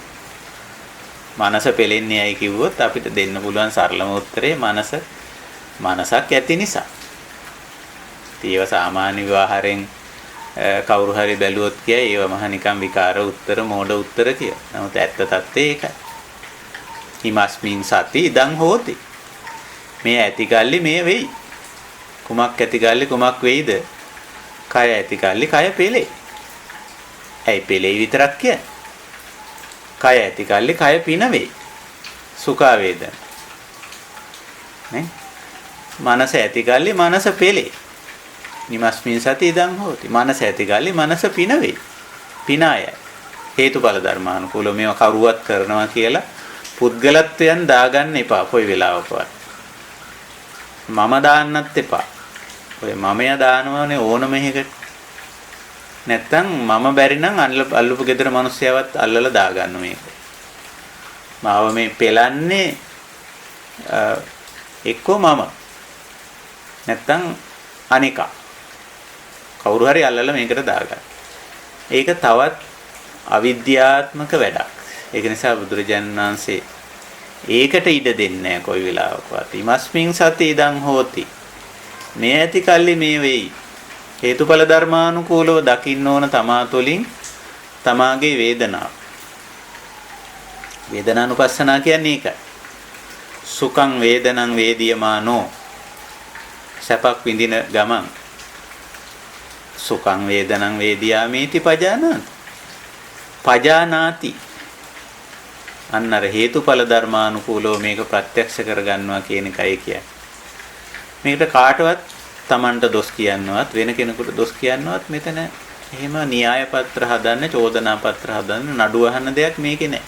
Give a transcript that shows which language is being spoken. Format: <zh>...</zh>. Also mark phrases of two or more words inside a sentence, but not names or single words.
<si>මනස පෙළෙන්නේ ඇයි කිව්වොත් අපිට දෙන්න පුළුවන් සරලම උත්තරේ මනසක් ඇති නිසා. ඒව සාමාන්‍ය විවාහයෙන් කවුරු හරි බැලුවොත් කියයි ඒව මහ නිකන් විකාර උත්තර මෝඩ උත්තර කියලා. නමුත් ඇත්ත තත්ත්වය ඒකයි.</si> <pi>හිමස්මින් සති ඉදං හෝති.</pi> <si>මේ ඇතිකල්ලි මේ වෙයි. කුමක් ඇතිකල්ලි කුමක් වෙයිද? කය ඇතිකල්ලි කය පෙළේ. ඇයි පෙළේ විතරක් කියන්නේ? කය ඇතිකල්ලි කය පින වෙයි.</si> <pi>සුඛ වේදන.</pi> <si>නේ? මනස ඇතිකල්ලි මනස පෙළේ.</si> <pi>නිමස්මින් සති ඉදං හෝති.</pi> <si>මනස ඇතිකල්ලි මනස පින වෙයි. පිනාය. හේතුඵල ධර්මානුකූලව මේව කරුවත් කරනවා කියලා පුද්ගලත්වයන් දාගන්න එපා කොයි වෙලාවකවත්. මම දාන්නත් එපා. ඔය මමයා දානවනේ ඕනම එකකට. නැත්තම් මම බැරි නම් අල්ලපු ගෙදර මිනිස්සයවත් අල්ලලා දාගන්න මේක. මාව මේ පෙලන්නේ එක්කෝ මම. නැත්තම් අනිකා. කවුරු හරි අල්ලලා මේකට දාගන්න. ඒක තවත් අවිද්‍යාත්මක වැඩක්. ඒක නිසා බුදුරජාණන් වහන්සේ ඒකට ඉඩ දෙන්නේ නැහැ කොයි වෙලාවකවත්.</si> <pi>ඉමස්මින් සති ඉදං හෝති.</pi> <si>මේ ඇති කල්ලි මේ වෙයි. හේතුඵල ධර්මානුකූලව දකින්න ඕන තමා තුළින් තමාගේ වේදනාව. වේදනානුපස්සනා කියන්නේ ඒකයි.</si> <pi>සුඛං වේදනං වේදියමානෝ.</pi> <si>සැපක් විඳින ගමන්</si> <pi>සුඛං වේදනං වේදියාමේති පජානාති.</pi> <si>අන්නර හේතුඵල ධර්මානුකූලව මේක ප්‍රත්‍යක්ෂ කරගන්නවා කියන එකයි කියන්නේ. මේකට කාටවත් Tamanට දොස් කියන්නවත් වෙන කෙනෙකුට දොස් කියන්නවත් මෙතන එහෙම න්‍යාය පත්‍ර හදන්න, චෝදනා පත්‍ර හදන්න, නඩු අහන්න දෙයක් මේකේ නැහැ.</si>